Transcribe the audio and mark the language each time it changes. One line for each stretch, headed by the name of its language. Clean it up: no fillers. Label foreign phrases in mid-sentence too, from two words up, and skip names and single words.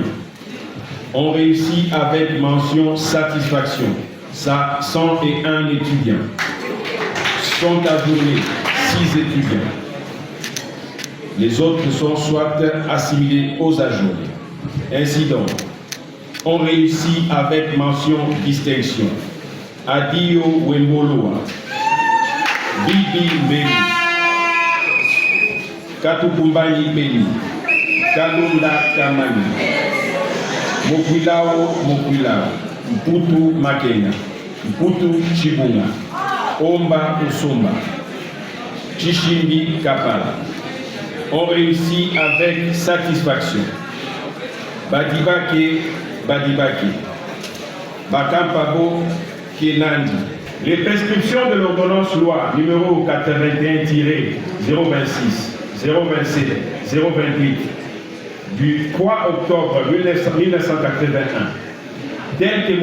French: On réussit avec mention satisfaction, 101 étudiants. Sont ajournés 6 étudiants. Les autres sont soit assimilés aux ajournés. Ainsi donc, on réussit avec mention distinction. Adio Wemboloa, Bibi Mbeli, Katukumbani Beni, Kalunda Kamani, Mokwilao Mokwilao, Mputu Makenya, Mputu Chibunga, Omba Usumba, Chishimbi Kapala. On réussit avec satisfaction. Badibake Badibake, Bakampabo Kenandi. Les prescriptions de l'ordonnance loi numéro 81-026-027-028 du 3 octobre 1981, telle que